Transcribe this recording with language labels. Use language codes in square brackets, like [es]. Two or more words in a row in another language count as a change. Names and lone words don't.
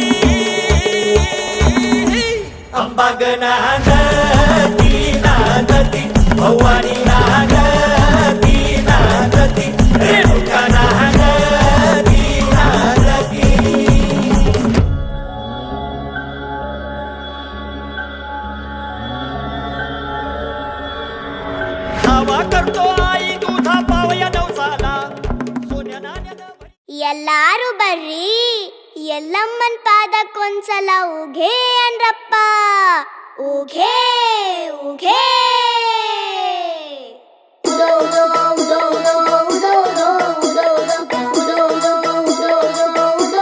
[mr] अंबागना नदी नांदती भवानी नांदती नांदती रेणुका नांदती नांदती धावा करतो आई तुझा पावया नवसाला सोन्या नाण्यानं [kn] ಎಲ್ಲಾರು ಬರ್ರಿ ಎಲ್ಲಮ್ಮನ್ ಪಾದಕ್ಕೊಂದ್ಸಲ ಉಘೇ ಅನ್ರಪ್ಪ ಉಘೇ ಉಘೇ ಉದೋ ಉದೋ ಉದೋ ಉದೋ ಉದೋ ಉದೋ ಉದೋ ಉದೋ ಉದೋ ಉದೋ ಉದೋ ಉದೋ